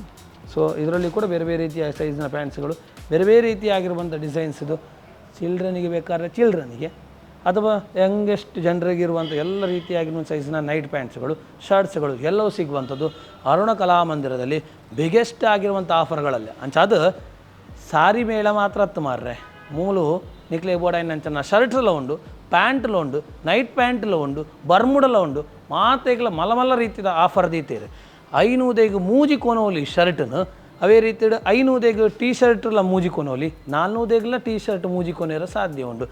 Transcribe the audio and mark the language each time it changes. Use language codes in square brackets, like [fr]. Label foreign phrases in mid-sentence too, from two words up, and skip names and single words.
[kn] ಸೊ ಇದರಲ್ಲಿ ಕೂಡ ಬೇರೆ ಬೇರೆ ರೀತಿಯ ಸೈಜ್ನ ಪ್ಯಾಂಟ್ಸ್ಗಳು, ಬೇರೆ ಬೇರೆ ರೀತಿಯಾಗಿರುವಂಥ ಡಿಸೈನ್ಸ್. ಇದು ಚಿಲ್ಡ್ರನಿಗೆ ಬೇಕಾದ್ರೆ ಚಿಲ್ಡ್ರನಿಗೆ, ಅಥವಾ ಯಂಗೆಸ್ಟ್ ಜನರಿಗಿರುವಂಥ ಎಲ್ಲ ರೀತಿಯಾಗಿರುವ ಸೈಜ್ನ [en] night pants, [kn] ಶರ್ಟ್ಸ್ಗಳು ಎಲ್ಲವೂ ಸಿಗುವಂಥದ್ದು ಅರುಣ ಕಲಾಮಂದಿರದಲ್ಲಿ ಬಿಗ್ಗೆಸ್ಟ್ ಆಗಿರುವಂಥ ಆಫರ್ಗಳಲ್ಲಿ. [tcy] ಅಂಚಾದ ಸಾರಿ ಮೇಳ ಮಾತ್ರ ಹತ್ತು ಮಾರ್ರೆ ಮೂಲು ನಿಕ್ಲೆ ಬೋಡಾಯಿನ ಅಂಚನ ಶರ್ಟ್ಸ್ಲ ಉಂಡು, ಪ್ಯಾಂಟ್ಲ ಉಂಡು, [en] night pants [tcy] ಉಂಡು, ಬರ್ಮುಡಲ ಉಂಡು, ಮಾತೆಗಳ ಮಲ್ಲ ರೀತಿಯ ಆಫರ್ ದೀತೀರಿ. 500ಗೆ ಮೂಜಿ ಕೋನೋಲಿ ಶರ್ಟ್ನು, ಅವೇ ರೀತಿ 500ಗೆ ಟೀ ಶರ್ಟ್ಲ ಮೂಜಿ ಕೊನೋಲಿ, 400ಗೆಲ್ಲ ಟೀ ಶರ್ಟ್ ಮೂಜಿ ಕೊನೆಯರ ಸಾಧ್ಯ ಉಂಡು.